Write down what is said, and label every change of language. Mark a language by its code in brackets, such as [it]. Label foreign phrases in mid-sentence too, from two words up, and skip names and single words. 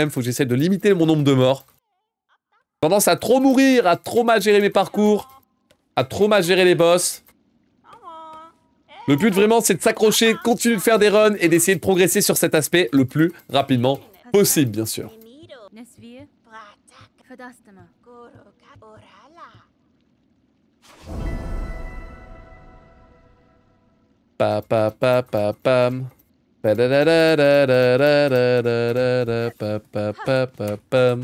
[fr] Il faut que j'essaie de limiter mon nombre de morts. Tendance à trop mourir, à trop mal gérer mes parcours, à trop mal gérer les boss. Le but vraiment, c'est de s'accrocher, continuer de faire des runs et d'essayer de progresser sur cet aspect le plus rapidement Possible, bien sûr. Pa pa pa pa pam. Pa da da da da da da da da da pa pa pa pa pam.